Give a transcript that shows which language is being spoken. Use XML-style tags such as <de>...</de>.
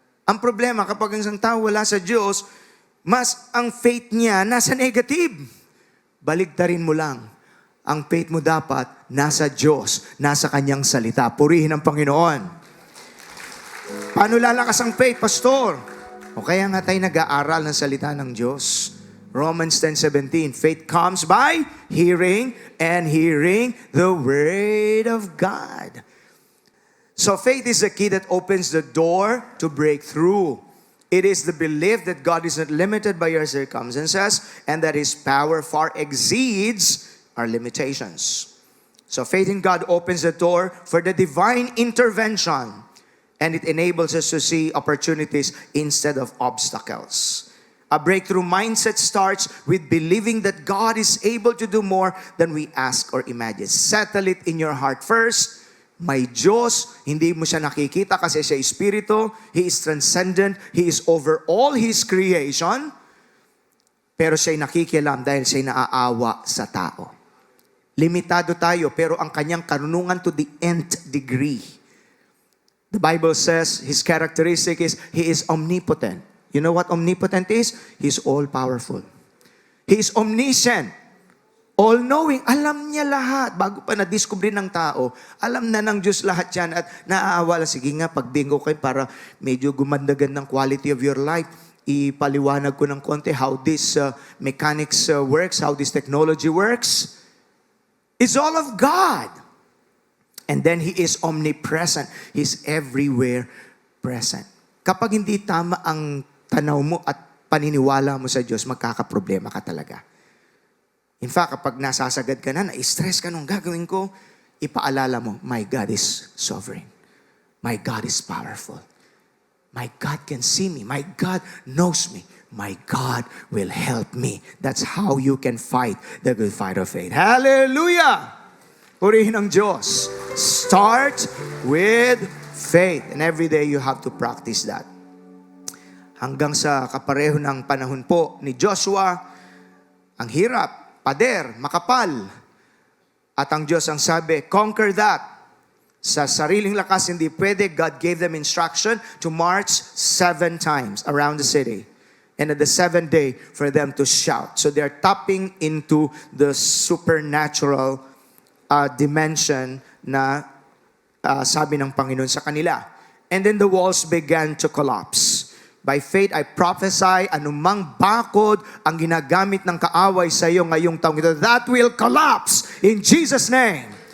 <tl>Ang problema, kapag ang isang tao wala sa Diyos, mas ang faith niya nasa negative. Baligtarin mo lang. Ang faith mo dapat nasa Diyos, nasa Kanyang salita. Purihin ang Panginoon. Paano lalakas ang faith, Pastor? O kaya nga tayo nag-aaral ng salita ng Diyos.</tl> <en>Romans 10:17, faith comes by hearing, and hearing the Word of God. So faith is the key that opens the door to breakthrough. It is the belief that God is not limited by your circumstances and that His power far exceeds our limitations. So faith in God opens the door for the divine intervention, and it enables us to see opportunities instead of obstacles. A breakthrough mindset starts with believing that God is able to do more than we ask or imagine. Settle it in your heart first.</en> <tl>May Diyos, hindi mo siya nakikita kasi siya Espiritu.</tl> <en>He is transcendent. He is over all His creation.</en> <tl>Pero siya'y nakikialam dahil siya'y naaawa sa tao. Limitado tayo, pero ang kanyang karunungan</tl> <en>to the nth degree. The Bible says His characteristic is He is omnipotent. You know what omnipotent is? He's all-powerful. He is omniscient.</en> <tl>All-knowing, alam niya lahat. Bago pa na-discover ng tao, alam na ng Diyos lahat yan at naaawa. Sige nga, pagbingo kayo para medyo gumandagan ng</tl> <en>quality of your life.</en> <tl>Ipaliwanag ko ng konti</tl> <en>how this mechanics works, how this technology works. It's all of God. And then He is omnipresent. He's everywhere present.</en> <tl>Kapag hindi tama ang tanaw mo at paniniwala mo sa Diyos, magkakaproblema ka talaga. In fact, kapag nasasagad ka na, na-stress ka nung gagawin ko, ipaalala mo,</tl> <en>my God is sovereign. My God is powerful. My God can see me. My God knows me. My God will help me. That's how you can fight the good fight of faith. Hallelujah!</en> <tl>Purihin ang Diyos.</tl> <en>Start with faith. And every day you have to practice that.</en> <tl>Hanggang sa kapareho ng panahon po ni Joshua, ang hirap, pader, makapal. At ang Diyos ang sabi,</tl> <en>conquer that.</en> <tl>Sa sariling lakas hindi pwede.</tl> <en>God gave them instruction to march 7 times around the city. And at the 7th day, for them to shout. So they're tapping into the supernatural dimension</en> <tl>na sabi ng Panginoon sa kanila.</tl> <en>And then the walls began to collapse. By faith, I prophesy,</en> <tl>anumang bakod ang ginagamit ng kaaway sa iyo ngayong taong ito,</tl> <en>that will collapse in Jesus' name.</en>